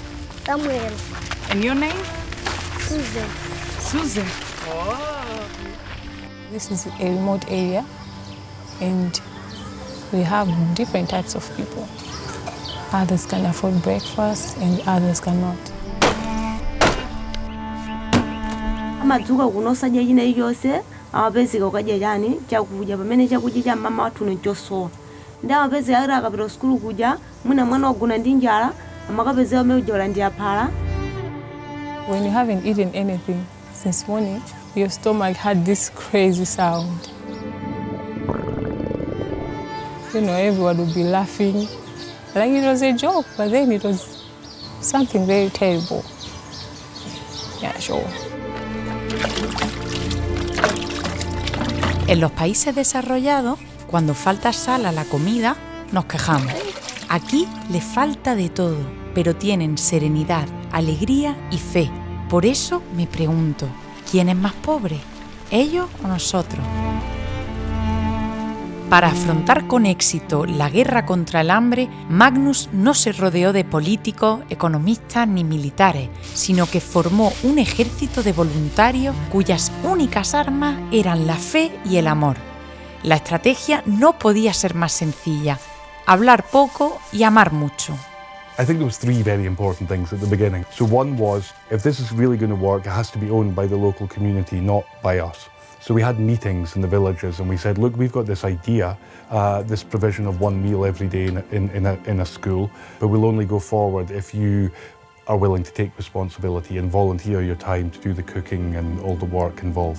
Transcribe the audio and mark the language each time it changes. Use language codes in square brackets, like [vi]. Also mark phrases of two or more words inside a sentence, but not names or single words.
[en] Samuel. And your name? Susan. Susan. This is a remote area, and we have different types of people. Others can afford breakfast, and others cannot. [ny] Amadzuka kuno sadya china chilichonse amapezeka ukadya chani chakudya pamene chakudya cha mama wathu nchosowa. Ndi amapezeka kuti akapita ku sukulu kudya mwina mwana wagona ndi njala amakapezeka amene kudya ndi aphala. [en] When you haven't eaten anything since morning, your stomach had this crazy sound. You know, everyone would be laughing. Like it was a joke, but then it was something very terrible. Yeah, sure. [es] En los países desarrollados, cuando falta sal a la comida, nos quejamos. Aquí le falta de todo, pero tienen serenidad, alegría y fe. Por eso me pregunto, ¿quién es más pobre? ¿Ellos o nosotros? Para afrontar con éxito la guerra contra el hambre, Magnus no se rodeó de políticos, economistas ni militares, sino que formó un ejército de voluntarios cuyas únicas armas eran la fe y el amor. La estrategia no podía ser más sencilla: hablar poco y amar mucho. [en] I think there was 3 very important things at the beginning. So one was, if this is really going to work, it has to be owned by the local community, not by us. So we had meetings in the villages and we said, look, we've got this idea, this provision of one meal every day in a school, but we'll only go forward if you are willing to take responsibility and volunteer your time to do the cooking and all the work involved.